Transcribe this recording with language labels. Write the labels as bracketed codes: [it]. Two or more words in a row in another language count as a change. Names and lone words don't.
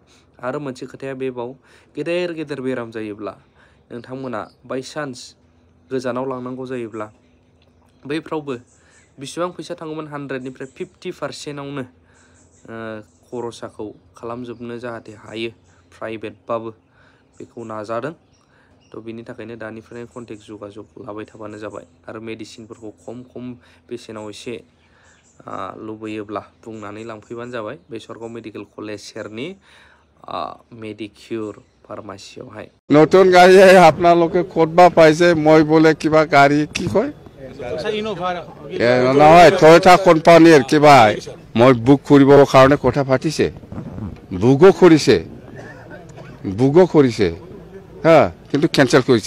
[brx] आरो मोनसे खोथाया बेबाव, गेदेर बेराम जायोब्ला नोंथांमोना बायसान्स गोजानाव लांनांगौ जायोब्ला बैफ्रावबो बेसेबां फैसा थाङोमोन 100निफ्राय 50%आवनो खरसाखौ खालामजोबनो जाहाथे हायो प्राइभेटबाबो बेखौ नाजादों। थ' बिनि थाखायनो दानिफ्रायनो कन्टेक्ट जगाजग लाबाय थाबानो जाबाय। आरो मेडिसिनफोरखौ खम बेसेनाव एसे लुबैयोब्ला बुंनानै लांफैबानो जाबाय बेसरगाव [en] medical college [brx] सेरनि मेडिक्युर फार्मासियावहाय। [as] নতুন গাড়ি আপনালোকে কোটবা পাইছে মই বোলে কিবা গাড়ী কি কয় নহয় টয়োটা কোম্পানীৰ কিবা মই বুক কৰিবৰ কাৰণে কথা পাতিছে, বুকো কৰিছে হা, কিন্তু কেঞ্চেল কৰিছে।